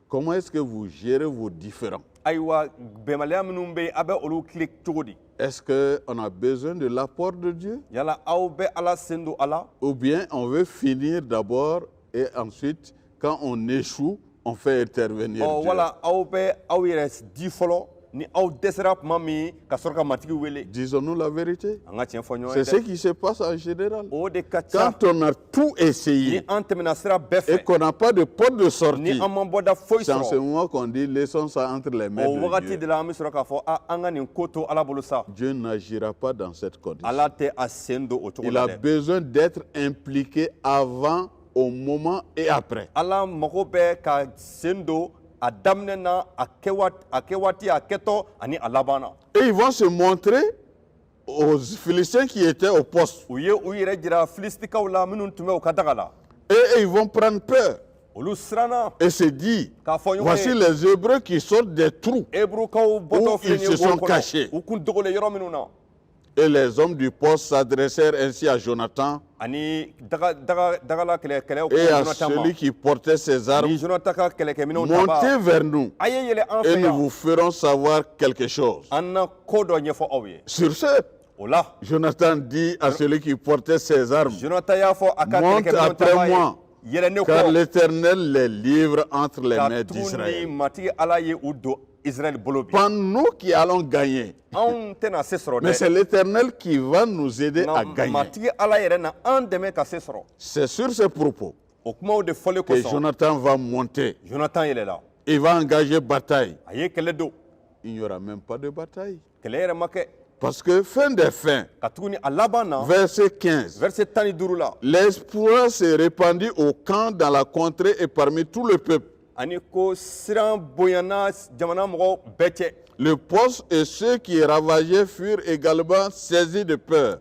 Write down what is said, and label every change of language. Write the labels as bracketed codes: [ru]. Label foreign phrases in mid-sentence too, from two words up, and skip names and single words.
[fr] Comment est-ce que vous gérez vos différends? [bm] Ayiwa bɛnbaliya minnu bɛ yen a bɛ olu tile cogo di? [fr] Est-ce qu'on a besoin de l'apport de Dieu? [bm] Yala aw bɛ Ala sen don a la? [fr] Ou bien on veut finir d'abord et ensuite, quand on échoue, on fait intervenir Dieu? [bm] Wala aw bɛ aw yɛrɛ di fɔlɔ ni aw dɛsɛra tuma min ka sɔrɔ ka matigi wele. [fr] Disons-nous la vérité. [bm] An ka tiɲɛ fɔ ɲɔgɔn [fr] C'est [bm] ye [fr] ce [bm] dɛ. [fr] qui se passe en général. [bm] O de ka ca [fr] Quand on a tout [bm] ni [fr] essayé [bm] an tɛmɛna sira bɛɛ [fr] et [bm] fɛ [fr] qu'on n'a pas de porte de [bm] ni [fr] sortie, [bm] an ma bɔda foyi [fr] c'est en ce [bm] sɔrɔ. [fr] moment qu'on dit laissons ça entre les mains [bm] O de wagati [fr] Dieu. [bm] de la an bɛ sɔrɔ k'a fɔ an ka nin ko to Ala bolo sa. [fr] Dieu n'agira pas dans cette condition. [bm] Ala tɛ a sen don o cogo [fr] Il [bm] la a dɛ. [fr] besoin d'être impliqué avant, au moment et après. [bm] Ala mago bɛ ka sen don a daminɛ na a kɛ waati a kɛtɔ ani a laban na. [fr] Et ils vont se montrer aux Philistins qui étaient au poste. [bm] U ye u yɛrɛ jira Filistikaw la minnu tun bɛ u ka daga la. [fr] Et ils vont prendre peur [bm] Olu siranna [fr] et se dire, [bm] k'a fɔ ɲɔgɔn [fr] voici [bm] ye [fr] les Hébreux qui sortent des trous. [bm] Hébrewukaw bɔtɔ [fr] Où [bm] filɛ [fr] ils [bm] nin ye [fr] se sont [bm] wo [fr] cachés. [bm] kɔnɔ u kun dogolen yɔrɔ minnu na. [fr] Et les hommes du poste s'adressèrent ainsi à Jonathan [bm] Ani dagala kɛlɛw ko [fr] et à [bm] Jonathan ma. [fr] celui qui portait ses armes, [bm] Ni Jonathan ka kɛlɛkɛminɛw ta [fr] montez [bm] ba [fr] vers nous [bm] a ye yɛlɛ an [fr] et [bm] fɛ [fr] nous [bm] yan [fr] vous ferons savoir quelque chose. [bm] an na ko dɔ ɲɛfɔ aw ye. [fr] Sur ce, [bm] O la [fr] Jonathan dit à celui qui portait ses armes, [bm] Jonathan y'a fɔ a ka [fr] monte [bm] kɛlɛkɛminɛw ta [fr] après [bm] ba [fr] moi, [bm] ye yɛlɛ ne [fr] car [bm] kɔ [fr] l'Éternel les livre entre les [bm] ka [fr] mains [bm] tugu ni [fr] d'Israël. [bm] matigi Ala ye u don Israël bolo bi. [fr] Pas nous qui allons gagner, [bm] Anw tɛna se sɔrɔ [fr] mais c'est [bm] dɛ. [fr] l'Éternel qui va nous aider à [bm] Nka [fr] gagner. [bm] matigi Ala yɛrɛ na an dɛmɛ ka se sɔrɔ. [fr] C'est sur ces propos [bm] O kumaw de fɔlen [fr] que [bm] kosɔn [fr] Jonathan va monter. [bm] Jonathan yɛlɛla. [fr] Il va engager bataille. [bm] A ye kɛlɛ don. [fr] Il n'y aura même pas de bataille. [bm] Kɛlɛ yɛrɛ ma kɛ. [fr] Parce que fin des fins, [bm] Ka tuguni a laban na [fr] verset 15, [bm] verset 15 la [fr] l'espoir s'est répandu au camp, dans la contrée et parmi tout le peuple. [bm] ani ko siran bonyana jamana mɔgɔw bɛɛ cɛ. [fr] Le poste et ceux qui ravageaient furent également saisis de peur.